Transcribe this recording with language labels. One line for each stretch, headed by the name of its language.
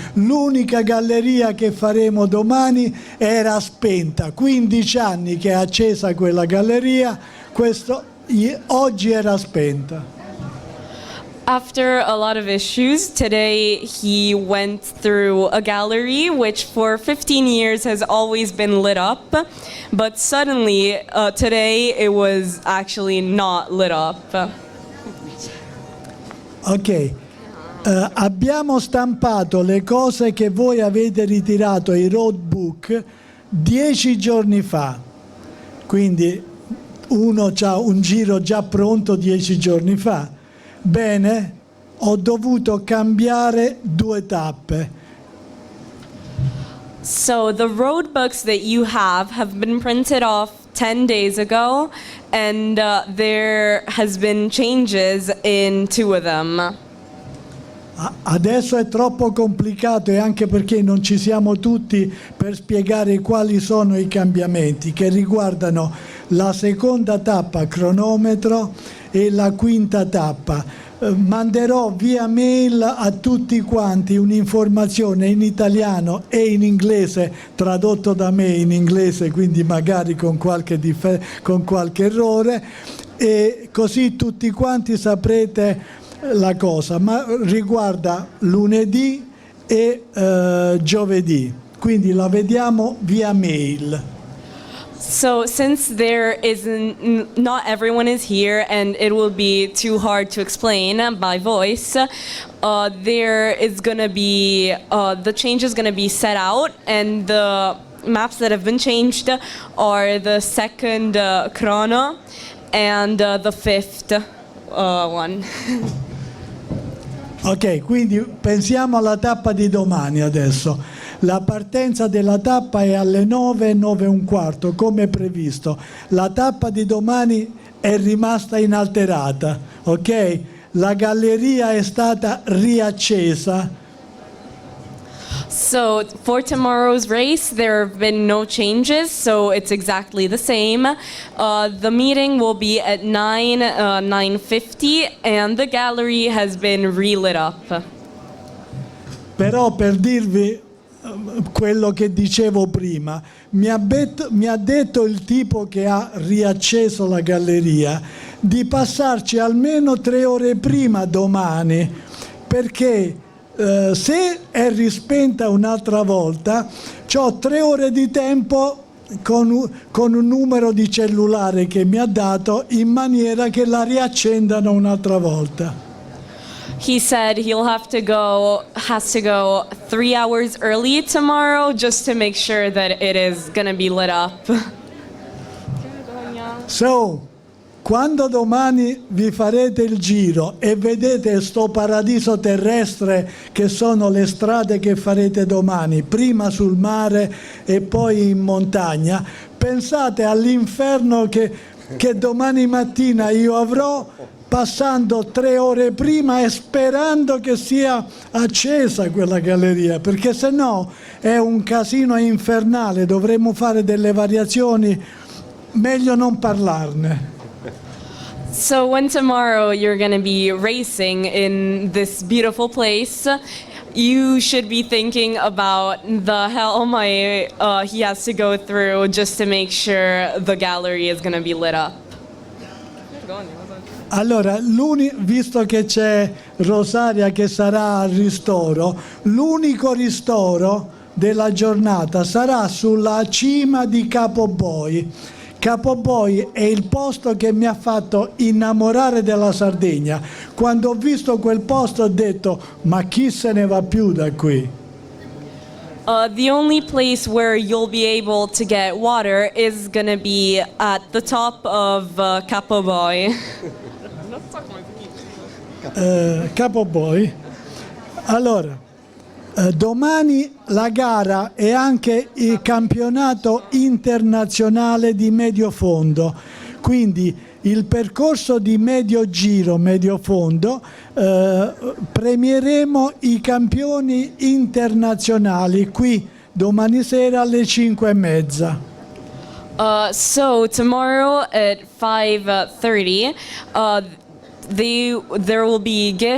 Italian: L'unica galleria che faremo domani era spenta. 15 anni che è accesa quella galleria, oggi era spenta.
English: After a lot of issues, today he went through a gallery which for 15 years has always been lit up, but suddenly today it was actually not lit up.
Italian: Ok, abbiamo stampato le cose che voi avete ritirato, i roadbook, 10 giorni fa, quindi uno ha un giro già pronto 10 giorni fa. Bene, ho dovuto cambiare 2 tappe.
English: So the road books that you have been printed off 10 days ago, and there has been changes in 2 of them.
Italian: Adesso è troppo complicato, e anche perché non ci siamo tutti per spiegare quali sono i cambiamenti che riguardano la seconda tappa cronometro e la quinta tappa. Manderò via mail a tutti quanti un'informazione in italiano e in inglese, tradotto da me in inglese, quindi magari con qualche errore, e così tutti quanti saprete la cosa, ma riguarda lunedì e giovedì, quindi la vediamo via mail.
English: So since not everyone is here and it will be too hard to explain by voice, there is going to be, the change is going to be set out, and the maps that have been changed are the second chrono and the fifth one.
Italian: Ok, quindi pensiamo alla tappa di domani adesso. La partenza della tappa è alle 9, 9:15, come previsto. La tappa di domani è rimasta inalterata, ok? La galleria è stata riaccesa.
English: So for tomorrow's race, there have been no changes, so it's exactly the same. The meeting will be at 9:50, and the gallery has been relit up.
Italian: Però per dirvi quello che dicevo prima, mi ha detto il tipo che ha riacceso la galleria di passarci almeno 3 ore prima domani, perché se è rispenta un'altra volta ho 3 ore di tempo con un numero di cellulare che mi ha dato, in maniera che la riaccendano un'altra volta.
English: He said has to go 3 hours early tomorrow just to make sure that it is going to be lit up.
Italian: So, quando domani vi farete il giro e vedete sto paradiso terrestre che sono le strade che farete domani, prima sul mare e poi in montagna, pensate all'inferno che domani mattina io avrò, passando 3 ore prima e sperando che sia accesa quella galleria, perché se no è un casino infernale, dovremmo fare delle variazioni, meglio non parlarne.
English: So when tomorrow you're going to be racing in this beautiful place, you should be thinking about the hell he has to go through just to make sure the gallery is going to be lit up.
Italian: Allora, visto che c'è Rosaria che sarà al ristoro, l'unico ristoro della giornata sarà sulla cima di Capo Boi, Capoboy è il posto che mi ha fatto innamorare della Sardegna. Quando ho visto quel posto ho detto, ma chi se ne va più da qui?
English: The only place where you'll be able to get water is gonna be at the top of Capoboy. Capoboy.
Italian: Allora, domani la gara è anche il campionato internazionale di medio fondo, quindi il percorso di medio giro, medio fondo, premieremo i campioni internazionali qui domani sera alle 5:30.
English: So tomorrow at 5:30, there will be